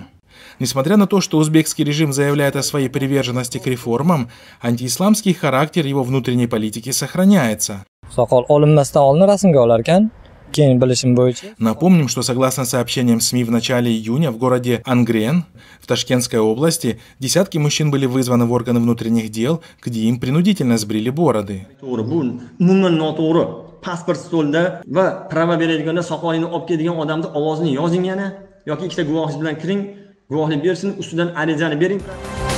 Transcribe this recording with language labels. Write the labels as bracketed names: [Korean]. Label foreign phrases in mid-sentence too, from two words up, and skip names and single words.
[Russian] Несмотря на то, что узбекский режим заявляет о своей приверженности к реформам, антиисламский характер его внутренней политики сохраняется. Напомним, что согласно сообщениям СМИ в начале июня в городе Ангрен в Ташкентской области десятки мужчин были вызваны в органы внутренних дел, где им принудительно сбрили бороды. [Uzbek] Pasport stolida va prava beradiganlar soqolingni olib keladigan odamning ovozini yozing yana yoki ikkita guvohingiz bilan kiring, guvohlik bersin, ustidan arizani bering.